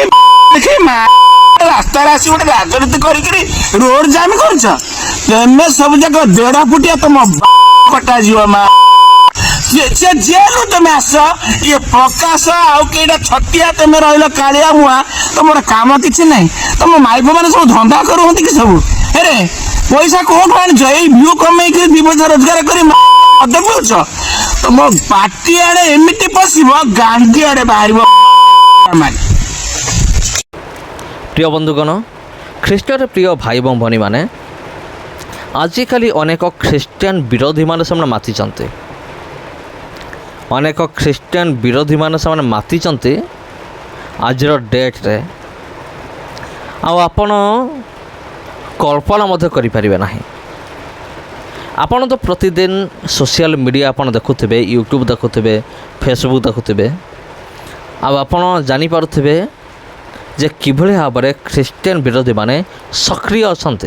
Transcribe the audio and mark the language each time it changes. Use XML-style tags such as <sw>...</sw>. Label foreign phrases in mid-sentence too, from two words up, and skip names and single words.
<or>ମା ରାସ୍ତାରେ ଆସି ଗୋଟେ ରାଜନୀତି କରିକିରି ରୋଡ ଜାମ୍ କରୁଛ ତମେ ସବୁ ଯାକ 1.5 ଫୁଟିଆ ତମ କଟାଯିବ ମା ସେ ଜେଲରୁ ତମେ ଆସ ଇଏ ପ୍ରକାଶ ଆଉ କେଇଟା ଛତିଆ ତମେ ରହିଲ କାଳିଆ ମୁହାଁ ତମର କାମ କିଛି ନାହିଁ ତମ ମାଇପ ମାନେ ସବୁ ଧନ୍ଦା କରୁଛନ୍ତି କି ସବୁ ହେରେ ପଇସା କୋଉଠୁ ଆଣିଛ ଏଇ ଭିଉ କମେଇକି 2 ପଇସା ରୋଜଗାର କରି ମଦ ପିଉଛ ତମ ପାଟି ଆଡେ ଏମିତି ପଶିବ ଗାଣ୍ଡି ଆଡେ ବାହାରିବ। ପ୍ରିୟ ବନ୍ଧୁଗଣ ଖ୍ରୀଷ୍ଟର ପ୍ରିୟ ଭାଇ ଏବଂ ଭଉଣୀ ମାନେ ଆଜିକାଲି ଅନେକ ଖ୍ରୀଷ୍ଟାନ ବିରୋଧୀ ମାନେ ସେମାନେ ମାତିଛନ୍ତି ଅନେକ ଖ୍ରୀଷ୍ଟିଆନ ବିରୋଧୀମାନେ ସେମାନେ ମାତିଛନ୍ତି ଆଜିର ଡେଟ୍ରେ ଆଉ ଆପଣ କଳ୍ପନା ମଧ୍ୟ କରିପାରିବେ ନାହିଁ। ଆପଣ ତ ପ୍ରତିଦିନ ସୋସିଆଲ ମିଡ଼ିଆ ଆପଣ ଦେଖୁଥିବେ ୟୁଟ୍ୟୁବ୍ ଦେଖୁଥିବେ ଫେସବୁକ୍ ଦେଖୁଥିବେ ଆଉ ଆପଣ ଜାଣିପାରୁଥିବେ ଯେ କିଭଳି ଭାବରେ ଖ୍ରୀଷ୍ଟିଆନ ବିରୋଧୀମାନେ ସକ୍ରିୟ ଅଛନ୍ତି।</or>